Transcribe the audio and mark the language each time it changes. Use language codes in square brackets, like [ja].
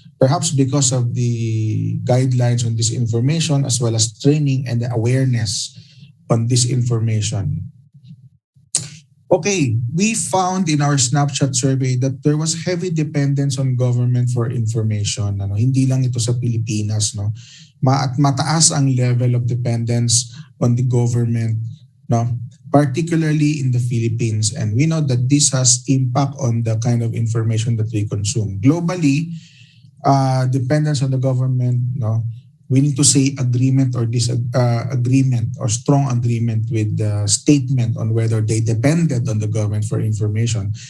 [en] Perhaps because of the guidelines on this information as well as training and the awareness on this information. Okay, we found in our snapshot survey that there was heavy dependence on government for information. [tl] Ano, hindi lang ito sa Pilipinas, no. Mataas ang [en] level of dependence on the government, [tl] no, particularly in the Philippines. [en] And we know that this has impact on the kind of information that we consume. Globally, dependence on the government, no, we need to say agreement or disagreement or strong agreement with the statement on whether they depended on the government for information.